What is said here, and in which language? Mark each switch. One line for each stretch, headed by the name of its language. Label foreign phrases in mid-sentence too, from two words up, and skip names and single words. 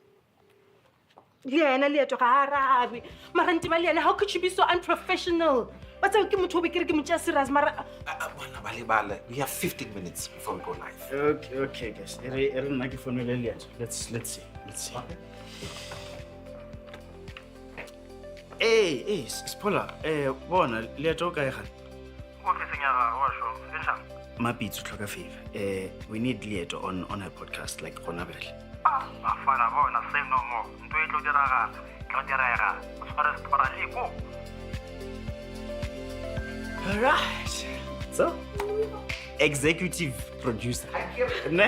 Northern Sotho: Liana leeto ga a arabe. Mara nteba le yena,
English: how could you be so unprofessional? What's up? We have 15 minutes before we go live. Okay, guys. Let's see. Hey, Spola.
Northern Sotho: Bona, leeto ka ga. Mapitso tlhoka favor.
English: We need leeto on her podcast like
Northern Sotho: gona bele.
English: All right. So, executive producer. Ne?